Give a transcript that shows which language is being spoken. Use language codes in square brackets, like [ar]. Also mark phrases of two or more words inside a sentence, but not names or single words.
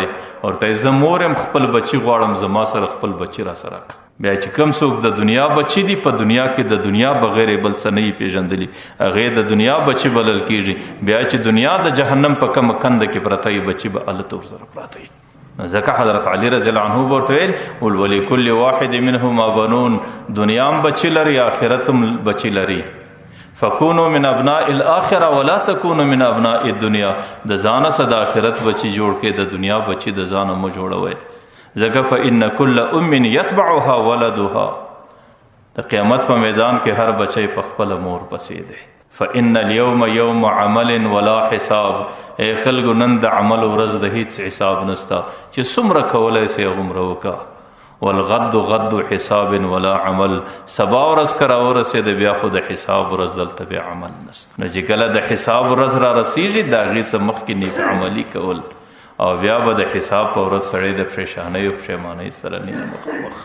[ps] ورته زه مور یم خپل بچي غواړم، زما سره خپل بچي را سره کړه. بیا چې کوم څوک د دنیا بچي دي په دنیا کې د دنیا بغیر بل څه نه پیژندلی، هغې د دنیا بچي بلل کېږي. بیا چې دنیا د جهنم په کومه کنده کې پرته وي بچي به هلته ورسره پراته وي. [ar] ځکه حضرت علی رضی الله عنه [ps] ورته ویل [ar] ولکل واحد منهما بنون، [ps] دنیا هم بچي لري آخرت هم بچي لري. [ar] فکونوا من ابناء الاخره ولا تکونوا من ابناء الدنیا، [ps] د ځانه څه د آخرت بچي جوړ کې د دنیا بچي د ځانه مه جوړوئ. [ar] ځکه فإن كل ام یتبعها ولدها، [ps] د قیامت په میدان کې هر بچی په خپله مور پسې دی. [ar] فإن اليوم يوم عمل ولا حساب، [ps] ای خلکو نن د عمل ورځ د هیڅ حساب نسته، چې څومره کولی سئ هغومره وکړه. [ar] والغد غد حساب ولا عمل، [ps] سبا ورځ که راورسېده بیا خو د حساب ورځ دلته بیا عمل نسته. نو چې کله د حساب ورځ را رسېږي د هغې څه مخکې نیک عملي کول، او بیا به د حساب په ورځ سړی د پریشانۍ او پښیمانۍ سره نه مخامخ.